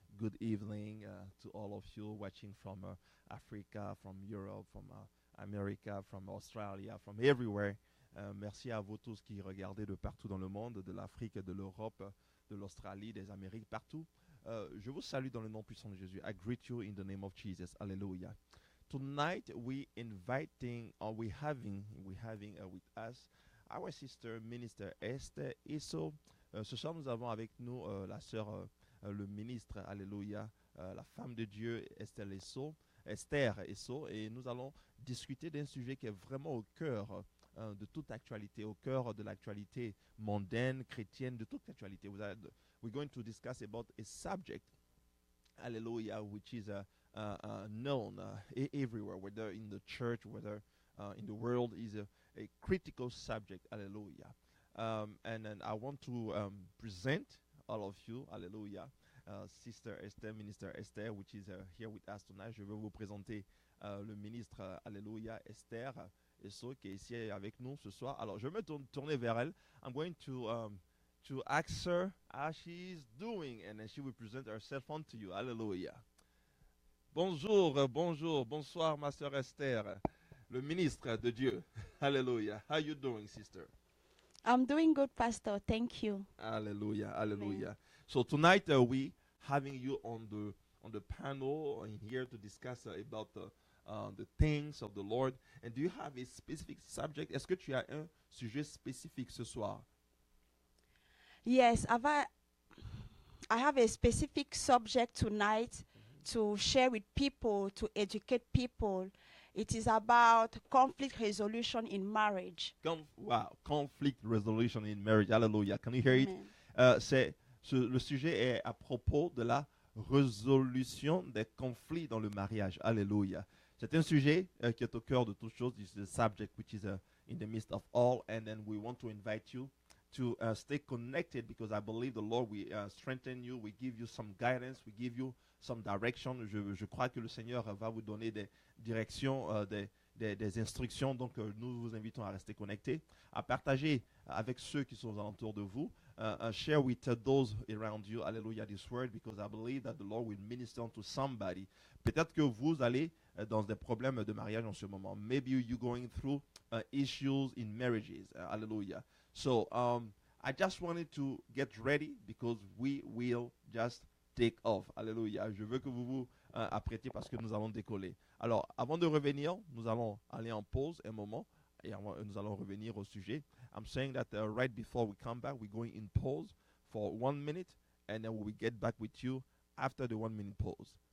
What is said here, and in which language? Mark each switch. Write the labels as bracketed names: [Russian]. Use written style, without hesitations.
[English] Good evening to all of you watching from Africa, from Europe, from America, from Australia, from everywhere. [French] Merci à vous tous qui regardez de partout dans le monde, de l'Afrique, de l'Europe, de l'Australie, des Amériques, partout. Je vous salue dans le nom puissant de Jésus. [English] I greet you in the name of Jesus. Hallelujah. Tonight we having with us our sister minister Esther Isso. [French] Ce soir nous avons avec nous la sœur le ministre, alléluia, la femme de Dieu Esther Isso, et nous allons discuter d'un sujet qui est vraiment au cœur de toute actualité, au cœur de l'actualité mondaine, chrétienne, de toute actualité. [English] We're going to discuss about a subject, hallelujah, which is known everywhere, whether in the church, whether in the world, is a critical subject, hallelujah. And then I want to present all of you, hallelujah, Sister Esther, Minister Esther, which is here with us tonight. [French] Je vais vous présenter le ministre, alléluia, Esther Eso, qui est ici avec nous ce soir. Alors, je vais me tourner vers elle. [English] I'm going to ask her how she is doing, and then she will present herself unto you, hallelujah. [French] Bonjour, bonjour, bonsoir, ma sœur Esther, le ministre de Dieu. [English] Hallelujah. How you doing, sister? I'm doing good, Pastor. Thank you. Hallelujah, hallelujah. So tonight we having you on the panel in here to discuss about the things of the Lord. And do you have a specific subject? [French] Est-ce que tu as un sujet spécifique ce soir? [English] Yes, I have a specific subject tonight to share with people, to educate people. It is about conflict resolution in marriage. Wow, conflict resolution in marriage. Hallelujah. Can you hear it? Amen. [French] Le sujet est à propos de la résolution des conflits dans le mariage. Alléluia. C'est un sujet qui est au cœur de toutes choses. [English] This is a subject which is in the midst of all. And then we want to invite you to stay connected, because I believe the Lord will strengthen you. We give you some guidance. We give you some direction. [French] Je crois que le Seigneur va vous donner des directions, des instructions. Donc, nous vous invitons à rester connectés, à partager avec ceux qui sont alentour de vous. [English] Share with those around you, hallelujah, this word, because I believe that the Lord will minister to somebody. [French] Peut-être que vous allez dans des problèmes de mariage en ce moment. [English] Maybe you're going through issues in marriages. Hallelujah. So, I just wanted to get ready because we will just take off. Hallelujah. [French] Je veux que vous vous apprêtiez parce que nous allons décoller. Alors, avant de revenir, nous allons aller en pause un moment et nous allons revenir au sujet. [English] I'm saying that right before we come back, we're going in pause for 1 minute, and then we will get back with you after the 1 minute pause.